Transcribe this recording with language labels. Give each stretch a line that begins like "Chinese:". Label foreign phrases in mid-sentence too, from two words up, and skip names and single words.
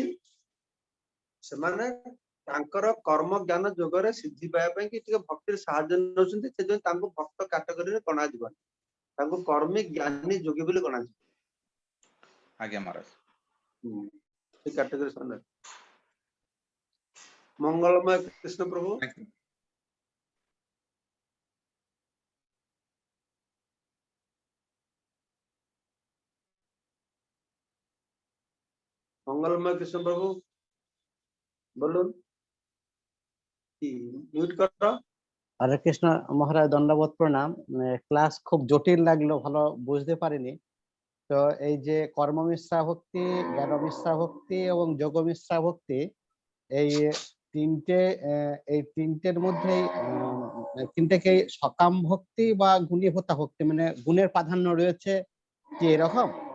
Odia: ସେମାନେ ତାଙ୍କର କର୍ମ ଜ୍ଞାନ ଯୋଗରେ ସିଦ୍ଧି ପାଇବା ପାଇଁ କି ଟିକେ ଭକ୍ତିରେ ସାହାଯ୍ୟ ନେଉଛନ୍ତି, ସେଥିପାଇଁ ତାଙ୍କୁ ଭକ୍ତ କ୍ୟାଟେଗୋରୀରେ ଗଣାଯିବନି, ତାଙ୍କୁ କର୍ମୀ ଜ୍ଞାନୀ ଯୋଗୀ ବୋଲି ଗଣାଯିବ। ଆଜ୍ଞା ମହାରାଜ, ସେ କ୍ୟାଟେଗୋରୀ ସେମାନେ। ମଙ୍ଗଳମୟ କୃଷ୍ଣ ପ୍ରଭୁ।
Marathi: मंगलमय कृष्ण प्रभु बोलून,
Bangla: মিউট করো। হরে কৃষ্ণ মহারাজ, দণ্ডবোধ প্রণাম। ক্লাস খুব জটিল লাগলো, ভালো বুঝতে পারিনি। তো এই যে কর্ম মিশ্রা ভক্তি, জ্ঞান মিশ্রা ভক্তি এবং যোগ মিশ্রা ভক্তি, এই তিনটের মধ্যেই তিনটেকে সকাম ভক্তি বা গুণীভূতা ভক্তি, মানে গুণের প্রাধান্য রয়েছে কি এরকম?